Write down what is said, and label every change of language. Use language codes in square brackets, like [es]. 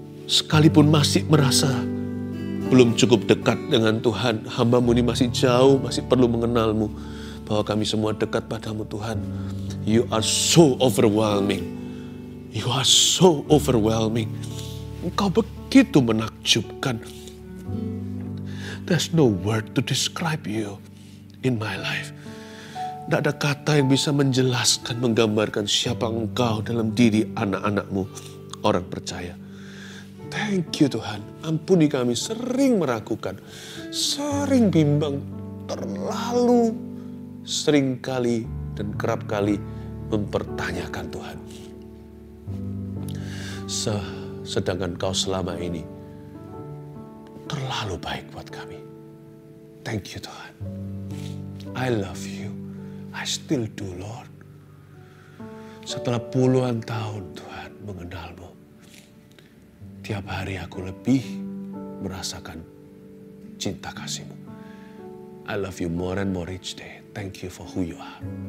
[id] sekalipun masih merasa belum cukup dekat dengan Tuhan, hamba-Mu ini masih jauh, masih perlu mengenal-Mu, bahwa kami semua dekat padamu Tuhan. [en] You are so overwhelming. You are so overwhelming. [id] Engkau begitu menakjubkan. [en] There's no word to describe you in my life. [id] Tidak ada kata yang bisa menjelaskan, menggambarkan siapa Engkau dalam diri anak-anak-Mu, orang percaya. [en] Thank you [id] Tuhan, ampuni kami sering meragukan, sering bimbang, terlalu sering kali dan kerap kali mempertanyakan Tuhan. Sedangkan Kau selama ini terlalu baik buat kami. [en] Thank you [id] Tuhan. [en] I love you. I still do Lord. [id] Setelah puluhan tahun Tuhan mengenal-Mu, tiap hari aku lebih merasakan cinta kasih-Mu. [en] I love you more and more each day. Thank you for who you are.